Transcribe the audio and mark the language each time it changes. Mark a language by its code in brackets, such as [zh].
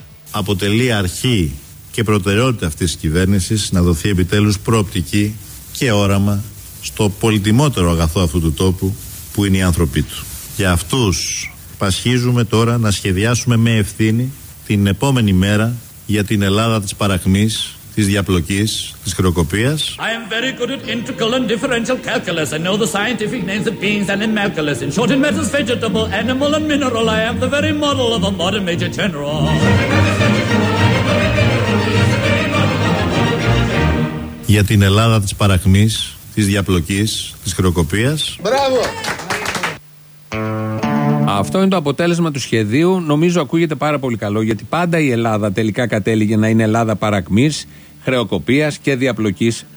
[el] Αποτελεί αρχή και προτεραιότητα αυτής της κυβέρνησης να δοθεί επιτέλους προοπτική και όραμα στο πολυτιμότερο αγαθό αυτού του τόπου, που είναι οι άνθρωποι του. Για αυτούς πασχίζουμε τώρα να σχεδιάσουμε με ευθύνη την επόμενη μέρα για την Ελλάδα της παραχμής, της διαπλοκής, της χρεοκοπίας. [en] I am very good at integral and differential calculus. I know the scientific names of beans and animalculus. In short, in matters vegetable, animal and mineral, I am the very model of a modern major general. [el] Για την Ελλάδα της παραχμής, της διαπλοκής, της χρεοκοπίας. Μπράβο! Αυτό είναι το αποτέλεσμα του σχεδίου. Νομίζω ακούγεται πάρα πολύ καλό, γιατί πάντα η Ελλάδα τελικά κατέληγε να είναι Ελλάδα παρακμής, χρεοκοπίας και διαπλοκής.